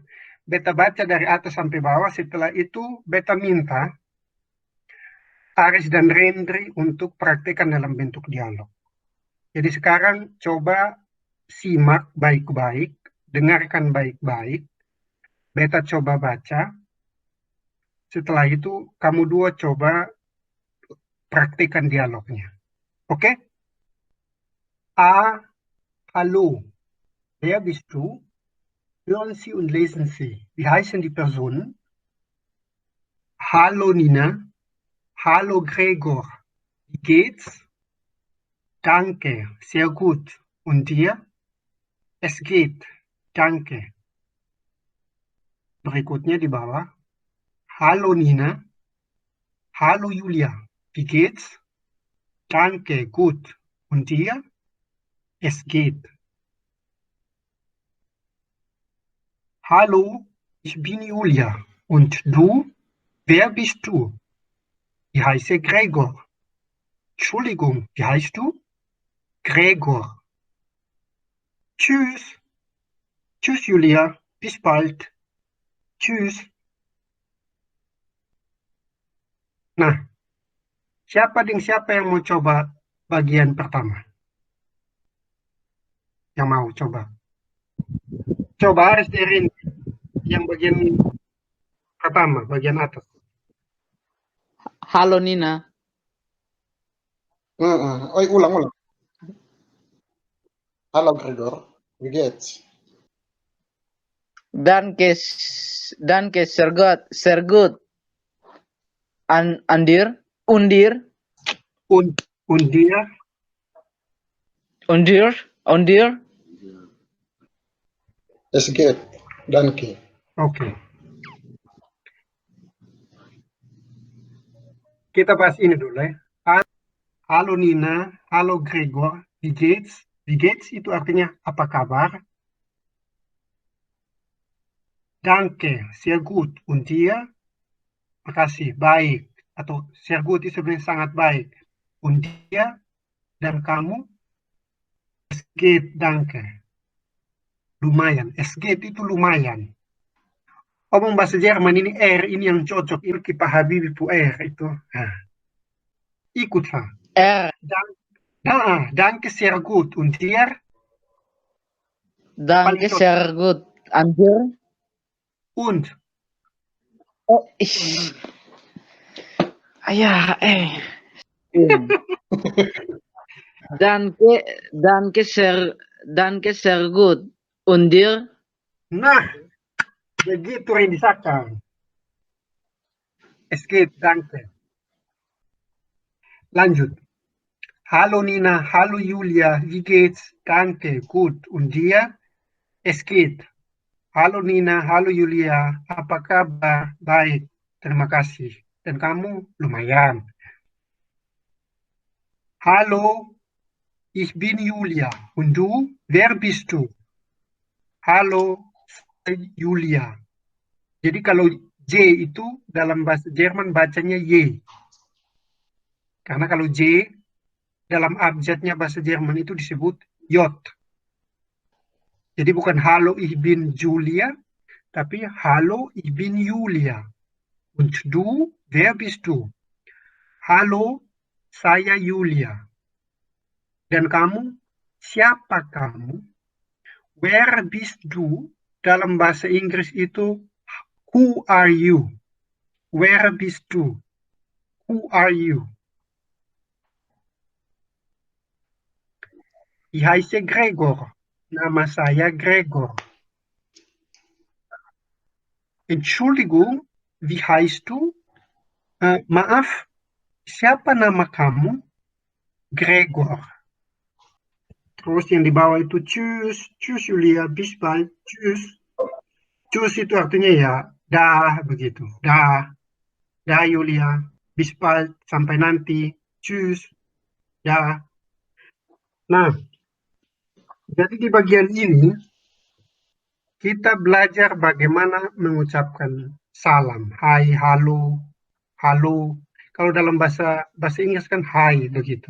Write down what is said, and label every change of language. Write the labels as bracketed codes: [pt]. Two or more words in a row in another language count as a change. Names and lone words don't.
[id] Beta baca dari atas sampai bawah, setelah itu beta minta Aris dan Rendri untuk praktekkan dalam bentuk dialog. Jadi sekarang coba simak baik-baik, dengarkan baik-baik, beta coba baca, setelah itu kamu dua coba praktekkan dialognya. Oke? A. [de] Hallo. Wer bist du? Hören Sie und lesen Sie. Wie heißen die Personen? Hallo Nina. Hallo Gregor. Wie geht's? Danke, sehr gut. Und dir? Es geht. Danke. [id] Berikutnya di bawah. [de] Hallo Nina. Hallo Julia. Wie geht's? Danke, gut. Und dir? Es geht. Hallo, ich bin Julia. Und du? Wer bist du? Ich heiße Gregor. Entschuldigung, wie heißt du? Gregor. Tschüss. Tschüss, Julia. Bis bald. Tschüss. [id] Nah, siapa yang mau coba bagian pertama? Yang mau coba? Coba Aris Derin yang bagian pertama, bagian atas. [de] Halo Nina. [id] Oh, ulang. [de] Halo Gregor, wie geht's? Danke, sehr gut, sehr gut. Undir? Und dir? Undir? Es geht, danke. [id] Oke. Kita bahas ini dulu ya. [de] Halo Nina, halo Gregor, wie geht's? Wie geht's [id] itu artinya apa kabar? [de] Danke, sehr gut. Und dir? [id] Makasih, baik. Atau [de] sehr gut [id] itu sebenarnya sangat baik. [de] Und dir? [id] Dan kamu? [de] Es geht, danke. [id] Lumayan. [de] Es geht [id] itu lumayan. Omong bahasa Jerman ini R ini yang cocok. Ini Pak Habibie pu R itu. Nah. Ikutlah. R. [de] Danke sehr gut. Und dir? Danke sehr gut. Undir? Und? Oh, Danke sehr gut. Und dir? [id] Nah, begitu Randy Saka. [de] Es geht, danke. Lanjut. Hallo Nina, hallo Julia, wie geht's? Danke, gut. Und dir? Es geht. [id] Halo Nina, halo Julia, apa kabar? Baik, terima kasih. Dan kamu? Lumayan. [de] Hallo, ich bin Julia. Und du? Wer bist du? Halo, Julia. [id] Jadi kalau J itu dalam bahasa Jerman bacanya Y. Karena kalau J dalam abjadnya bahasa Jerman itu disebut J. Jadi bukan [de] Hallo ich bin Julia, [id] tapi [de] Hallo ich bin Julia. Und du, wer bist du? [id] Halo, saya Julia. Dan kamu, siapa kamu? [de] Where bist du? [id] Dalam bahasa Inggris itu [en] who are you? [id] Where bist du? [en] Who are you? [de] Ich heiße Gregor. [id] Nama saya Gregor. [de] Entschuldigung, wie heißt du? [id] Maaf, siapa nama kamu? Gregor. Terus yang di bawah itu [de] tschüss, tschüss Julia, bis bald, tschüss. [id] Tschüss itu artinya ya, dah begitu, dah Julia, [de] bis bald, [id] sampai nanti, tschüss, dah. Nah, jadi di bagian ini kita belajar bagaimana mengucapkan salam, hai, halo, halo. Kalau dalam bahasa Inggris kan hai begitu.